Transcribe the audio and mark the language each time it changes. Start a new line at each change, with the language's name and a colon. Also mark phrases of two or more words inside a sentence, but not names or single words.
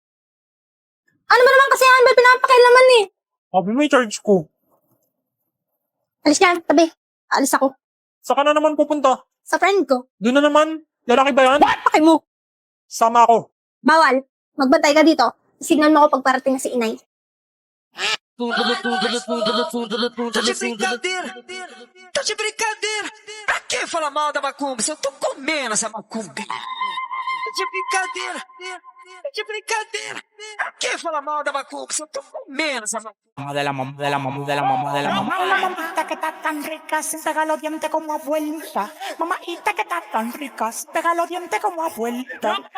Filipino: Ano ba naman kasi yan? Ba't pinapakailaman eh? Sabi mo i-charge ko. Alis ka, tabi. Alis ako. Saka na naman pupunta. Sa friend ko. Doon na naman. Lalaki ba yan? Paki mo. Sama ako. Bawal. Magbantay ka dito. Signal mo ako pag parating na si inay.
Portuguese: Tá de brincadeira, tá de brincadeira. Pra que falar mal da macumba se eu tô comendo essa macumba? Tá de brincadeira, tá de brincadeira. Pra que falar mal da macumba se eu tô comendo esa macumba?
Spanish: Mamita que está tan rica, sin pegar los dientes como abuelita. Mamita que está tan rica, sin pegar los dientes como abuelita.